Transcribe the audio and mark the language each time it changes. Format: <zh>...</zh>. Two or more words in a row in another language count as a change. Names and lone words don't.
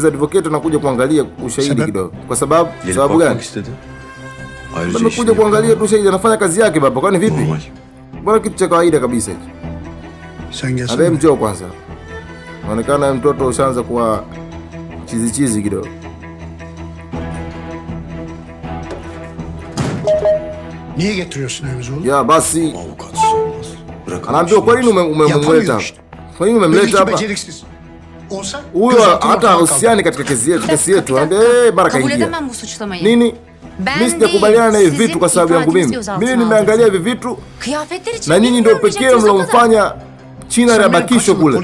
<sw>Advocate anakuja kuangalia ushahidi kidogo. Kwa sababu gani? Amekuja kuangalia tu ushahidi, anafanya kazi yake baba. Kwani vipi? Bora kitu cha kawaida kabisa hicho. Abe mjoo kwanza. Inaonekana mtoto ushaanza kuwa chizi kidogo.</sw> <tr>Niye getiriyorsun evimize oğlum?</tr> <sw>Ya basi anaambiwa kwa nini umemleta? Kwa nini umemleta hapa? Huyo hata husiani katika kesi yetu. Anambia mara kaingia. Nini? Mimi sijakubaliana na hivi vitu kwa sababu yangu mimi. Mimi nimeangalia hivi vitu na nyinyi ndio pekee mlomfanya Chinar abakishwe kule.</sw>